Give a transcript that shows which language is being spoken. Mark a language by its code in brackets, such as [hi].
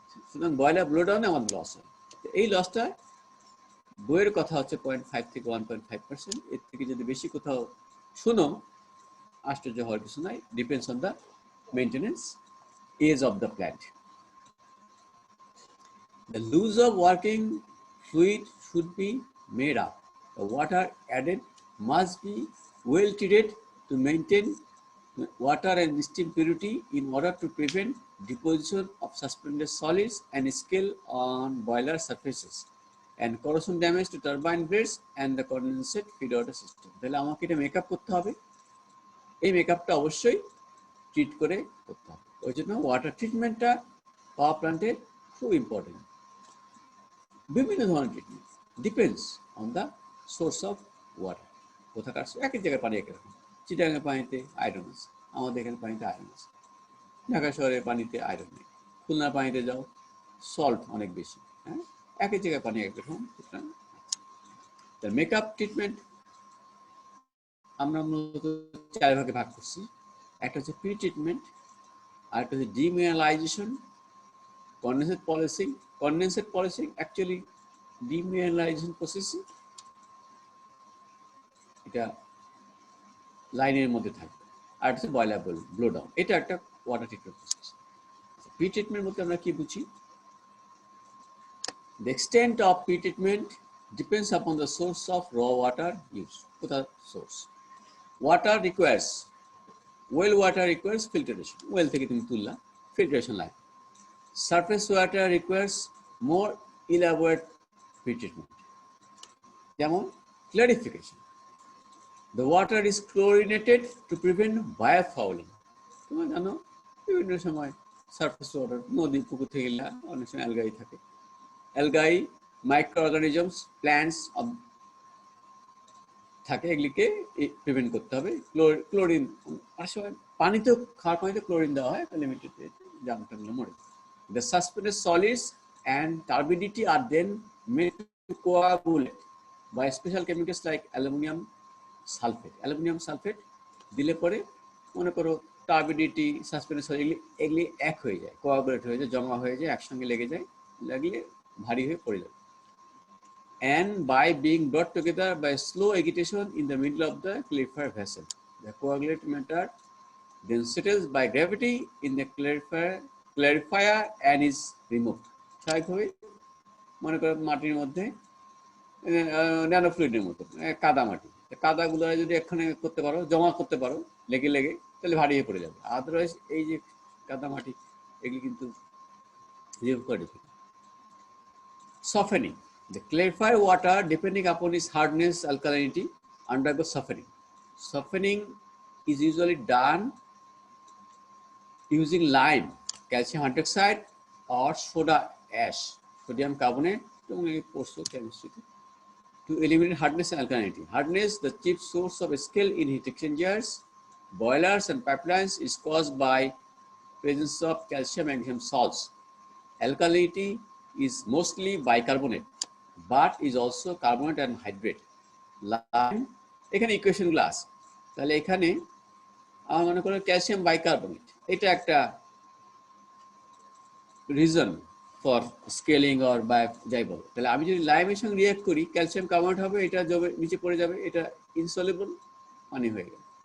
[bn] সুতরাং boiler blow ডাউনে আমাদের লস হয়। এই লসটা বইয়ের কথা হচ্ছে 0.5 থেকে 1.5%। এর থেকে যদি বেশি কোথাও শুনো, আশ্চর্য হওয়ার কিছু নাই। [en] Depends on the maintenance age of the plant. The loss of working fluid should be made up. The water added must be well treated to maintain water and steam purity in order to prevent deposition of suspended solids and scale on boiler surfaces and corrosion damage to turbine blades and the condensate feed water system. [bn] তাহলে আমাকে এটা makeup করতে হবে। এই মেকআপটা অবশ্যই treat করে করতে হবে। ওই জন্য ওয়াটার ট্রিটমেন্টটা পাওয়ার প্ল্যান্টের খুব ইম্পর্টেন্ট। বিভিন্ন ধরনের [en] Treatment depends on the source of water. [bn] কোথাকার এক এক জায়গায় পানি এক রকম। চিটাগাংয়ের পানিতে আয়রন আছে, আমাদের এখানে পানিতে আয়রন আছে। ঢাকা শহরের পানিতে আয়রন নেই। খুলনার পানিতে যাও, সল্ট অনেক বেশি। হ্যাঁ, এক এক জায়গায় পানি একরকম। তার মেকআপ ট্রিটমেন্ট আমরা মূলত 4 ভাগে ভাগ করছি। একটা হচ্ছে প্রি ট্রিটমেন্ট, আর একটা হচ্ছে ডিমিনারালাইজেশন, কন্ডেন্সেট পলিশিং। কন্ডেন্সেট পলিশিং অ্যাকচুয়ালি ডিমিনারালাইজেশন প্রসেস, এটা লাইনের মধ্যে থাকবে। আর হচ্ছে বয়লার ব্লো ডাউন, এটা একটা water treatment process. Pre treatment বলতে আমরা কি বুঝি? [en] The extent of pre-treatment depends upon the source of raw water used. [bn] কোথা source? [en] Water requires, well water requires filtration. [bn] Well থেকে তুমি তুললা, filtration line. [en] Surface water requires more elaborate pre-treatment. [bn] যেমন clarification. [en] The water is chlorinated to prevent biofouling. [bn] তোমরা জানো বিভিন্ন সময় surface water, নদী পুকুর থেকে অনেক সময় অ্যালগাই থাকে। অ্যালগাই মাইক্রো অর্গানিজমস প্ল্যান্টস থাকে, এগুলিকে প্রিভেন্ট করতে হবে। ক্লোরিন অনেক সময় পানিতেও, খাওয়ার পানিতে ক্লোরিন দেওয়া হয়, লিমিটেড জামটাগুলো মরে। [en] The suspended solids and turbidity are then made to coagulate by special chemicals like aluminium sulphate. [bn] Aluminium sulphate দিলে পরে মনে করো টার্বিডিটি, সাসপেন্ডেড সলিড এগুলি এক হয়ে যায়, কোয়াগুলেট হয়ে যায়, জমা হয়ে যায়, একসঙ্গে লেগে যায়, লাগলে ভারী হয়ে পড়ে যাবে। [en] And by being brought together by slow agitation in the middle of the clarifier vessel, the coagulate matter then settles by gravity in the clarifier and is removed. [bn] স্বাভাবিকভাবে মনে করো মাটির মধ্যে ন্যানো ফ্লুইডের মতো কাদা মাটি, কাদাগুলো যদি এখানে করতে পারো, জমা করতে পারো লেগে লেগে, তাহলে ভারী হয়ে পড়ে যাবে। আদারওয়াইজ এই যে কাদা মাটি এগুলি কিন্তু রিমুভ করে দিতে। [en] Softening. The clarified water, depending upon its hardness, alkalinity, undergoes softening. Softening is usually done using lime, calcium hydroxide, or soda ash, sodium carbonate, chemistry, to eliminate hardness and alkalinity. Hardness, the chief source of scale in heat exchangers, boilers and pipelines, is caused by presence of calcium and magnesium salts. Alkalinity is mostly bicarbonate, but is also carbonate and hydrate. [bn] Lime, এখানে equation গুলো আছে, তাহলে এখানে আমার মনে করো calcium bicarbonate, এটা একটা reason for scaling or by যাই বলো, তাহলে আমি যদি লাইমের সঙ্গে রিয়াক্ট করি ক্যালসিয়াম কার্বনেট হবে, এটা নিচে পড়ে যাবে, এটা ইনসলিবল পানি হয়ে গেল।